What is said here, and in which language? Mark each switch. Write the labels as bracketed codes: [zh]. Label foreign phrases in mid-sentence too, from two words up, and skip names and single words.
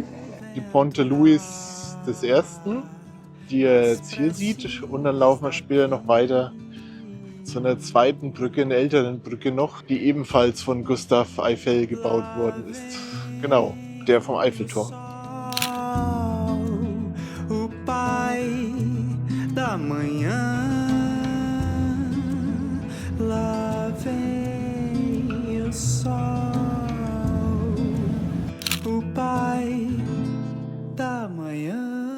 [de] Die Ponte Luis I., die ihr jetzt hier sieht. Und dann laufen wir später noch weiter zu einer zweiten Brücke, einer älteren Brücke noch, die ebenfalls von Gustave Eiffel gebaut worden ist. Genau, der vom Eiffelturm. [pt] O pai da manhã. Lá vem o sol, o pai da manhã.